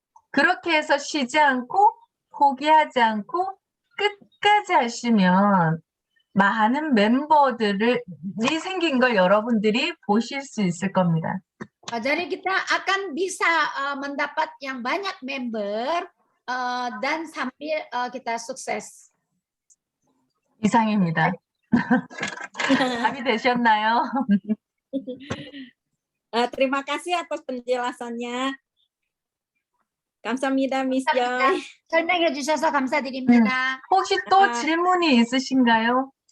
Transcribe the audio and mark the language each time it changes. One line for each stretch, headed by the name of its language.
Korean: 그렇게 해서 쉬지 않고 포기하지 않고 끝까지 하시면 많은 멤버들이 생긴 걸 여러분들이 보실 수 있을 겁니다.
Indonesian: Jadi kita akan bisa mendapat yang banyak member dan sambil kita sukses.
Korean: 이상입니다. 답이 되셨나요?
Indonesian: Terima kasih atas penjelasannya.
Korean: 감사합니다,
Indonesian: Miss Joy.
Korean: 설명해 주셔서 감사드립니다. 혹시 또 질문이 있으신가요?